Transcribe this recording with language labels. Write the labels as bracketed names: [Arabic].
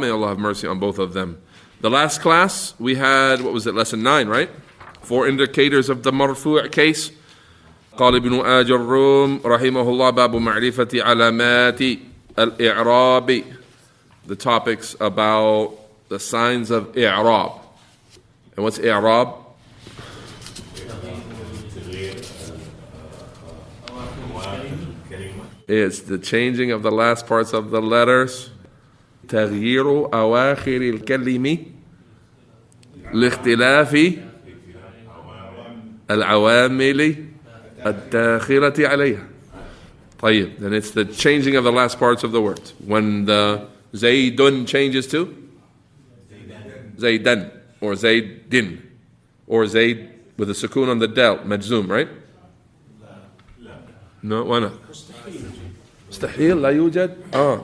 [English] May Allah have mercy on both of them. The last class, we had, what was it, lesson 9, right? 4 indicators of the Marfoo' case. [Arabic] قال ابن آجروم رحمه الله باب معرفة علامات الإعراب. [English] The topics about the signs of إعراب. And what's إعراب? It's the changing of the last parts of the letters. [Arabic] تغيير أواخر الكلمة لاختلاف العوامل الداخلة عليها. [English] طيب, then it's the changing of the last parts of the words. When the زيدٌ changes to زيدًا or زيدٍ or zayd with a sukoon on the del, majzoom, right? No, why not? [Arabic] مستحيل لا يوجد.